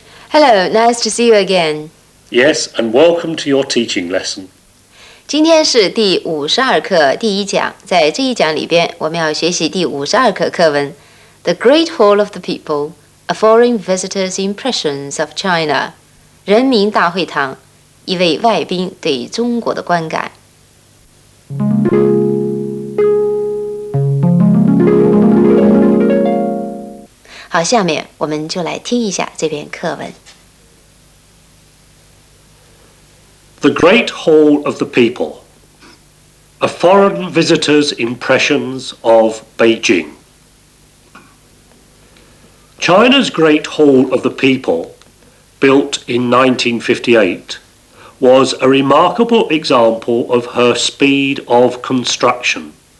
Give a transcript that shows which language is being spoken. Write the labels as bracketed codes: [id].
[en] Hello, nice to see you again. Yes, and welcome to your teaching lesson. [zh] 今天是第52课第一讲，在这一讲里边，我们要学习第52课课文 The Great Hall of the People, A Foreign Visitor's Impressions of China 人民大会堂，一位外宾对中国的观感。好，下面我们就来听一下这篇课文。 [en] The Great Hall of the People, A Foreign Visitor's Impressions of Beijing. China's Great Hall of the People, built in 1958, was a remarkable example of her speed of construction.